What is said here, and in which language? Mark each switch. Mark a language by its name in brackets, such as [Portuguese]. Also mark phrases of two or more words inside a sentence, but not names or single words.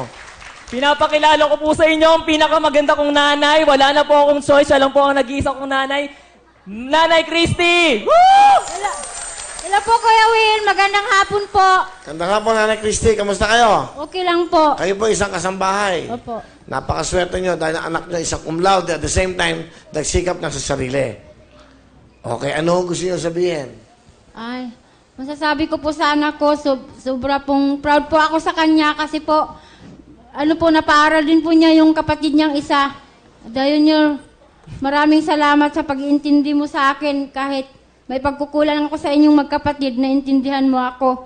[Filipino] Pinapakilala ko po sa inyo ang pinakamaganda kong nanay. Wala na po akong choice. Siya lang po ang nag-iisa kong nanay. Nanay Christy! Woo! Hello po, Kuya Will. Magandang hapon po. Ganda nga po, Nanay Christy. Kamusta kayo? Okay lang po. Kayo po isang kasambahay. Opo. Napakaswerte nyo dahil ang anak nyo isang cum laude [English] at the same time, [Filipino] nagsikap na sa sarili. Okay, ano gusto nyo sabihin? Ay, masasabi ko po sa anak ko, sobra pong proud po ako sa kanya kasi po, napaaral din po niya yung kapatid niyang isa. Dahil niyo, maraming salamat sa pag-iintindi mo sa akin kahit may pagkukulang ako sa inyong magkapatid, naintindihan mo ako.